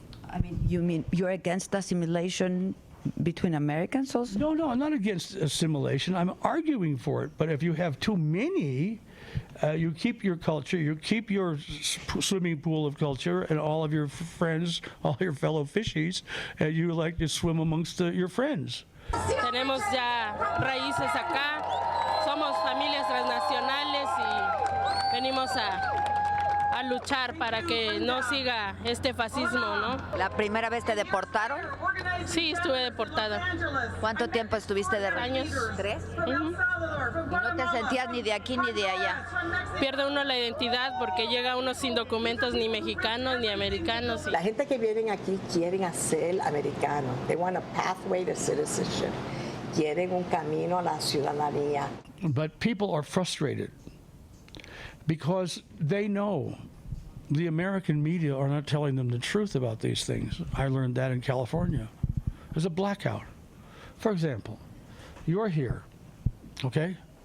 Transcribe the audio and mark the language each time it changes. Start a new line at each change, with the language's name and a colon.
English: I mean, you mean you're against assimilation between Americans also? No, I'm not against assimilation. I'm arguing for it. But if you have too many, you keep your culture, you keep your swimming pool of culture and all of your friends, all your fellow fishies, and you like to swim amongst your friends.
Spanish: Tenemos ya raíces acá, somos familias transnacionales y venimos a luchar para que no siga este fascismo, ¿no? ¿La primera vez te deportaron? Sí, estuve deportada. ¿Cuánto tiempo estuviste de años? 3. No te sentías ni de aquí ni de allá. Pierde uno la identidad porque llega uno sin documentos ni mexicanos ni americanos. La gente que vienen aquí quieren hacer americano.
English: They want a pathway to citizenship.
Spanish: Quieren un camino a la ciudadanía.
English: But people are frustrated because they know the American media are not telling them the truth about these things. I learned that in California. There's a blackout. For example, you're here, okay?